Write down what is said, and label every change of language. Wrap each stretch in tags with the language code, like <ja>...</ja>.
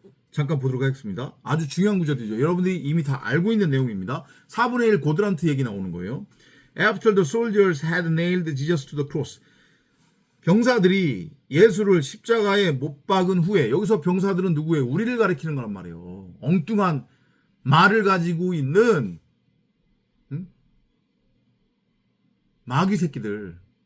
<ko>잠깐 보도록 하겠습니다. 아주 중요한 구절이죠. 여러분들이 이미 다 알고 있는 내용입니다. 4분의 1 고드란트 얘기 나오는 거예요.</ko> <en>After the soldiers had nailed Jesus to the cross.</en> <ko>병사들이 예수를 십자가에 못 박은 후에, 여기서 병사들은 누구예요? 우리를 가리키는 거란 말이에요. 엉뚱한 말을 가지고 있는 마귀 새끼들.</ko>